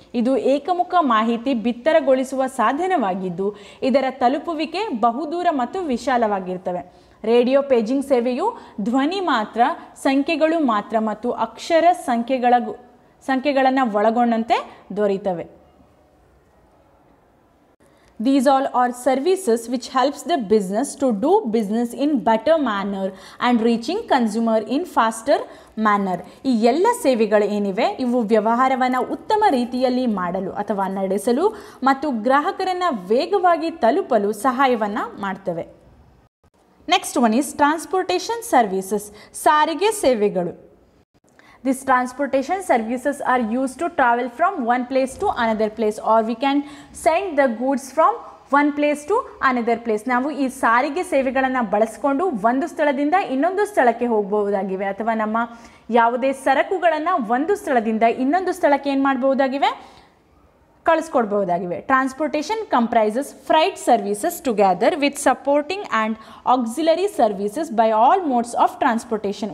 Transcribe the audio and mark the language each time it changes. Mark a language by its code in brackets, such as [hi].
[kn] ಇದು ಏಕಮುಖ ಮಾಹಿತಿ ಬಿತ್ತರಗೊಳಿಸುವ ಸಾಧನವಾಗಿದ್ದು ಇದರ ತಲುಪುವಿಕೆ ಬಹುದೂರ ಮತ್ತು ವಿಶಾಲವಾಗಿರ್ತವೆ. ರೇಡಿಯೋ ಪೇಜಿಂಗ್ ಸೇವೆಯು ಧ್ವನಿ ಮಾತ್ರ, ಸಂಖ್ಯೆಗಳು ಮಾತ್ರ ಮತ್ತು ಅಕ್ಷರ ಸಂಖ್ಯೆಗಳನ್ನು ಒಳಗೊಂಡಂತೆ ದೊರೆಯುತ್ತವೆ. [en] These all are services which helps the business to do business in better manner and reaching consumer in faster manner. [kn] ಈ ಎಲ್ಲ ಸೇವೆಗಳು ಏನಿವೆ ಇವು ವ್ಯವಹಾರವನ್ನು ಉತ್ತಮ ರೀತಿಯಲ್ಲಿ ಮಾಡಲು ಅಥವಾ ನಡೆಸಲು ಮತ್ತು ಗ್ರಾಹಕರನ್ನು ವೇಗವಾಗಿ ತಲುಪಲು ಸಹಾಯವನ್ನು ಮಾಡ್ತವೆ. [en] next one is transportation services, [kn] ಸಾರಿಗೆ ಸೇವೆಗಳು. [en] These transportation services are used to travel from one place to another place, or we can send the goods from one place to another place. [kn] ನಾವು ಈ ಸಾರಿಗೆ ಸೇವೆಗಳನ್ನು ಬಳಸಿಕೊಂಡು ಒಂದು ಸ್ಥಳದಿಂದ ಇನ್ನೊಂದು ಸ್ಥಳಕ್ಕೆ ಹೋಗಬಹುದಾಗಿವೆ ಅಥವಾ ನಮ್ಮ ಯಾವುದೇ ಸರಕುಗಳನ್ನು ಒಂದು ಸ್ಥಳದಿಂದ ಇನ್ನೊಂದು ಸ್ಥಳಕ್ಕೆ ಏನು ಮಾಡಬಹುದಾಗಿವೆ, ಕಳಿಸ್ಕೊಡ್ಬಹುದಾಗಿವೆ. [en] Transportation comprises freight services together with supporting and auxiliary services by all modes of transportation.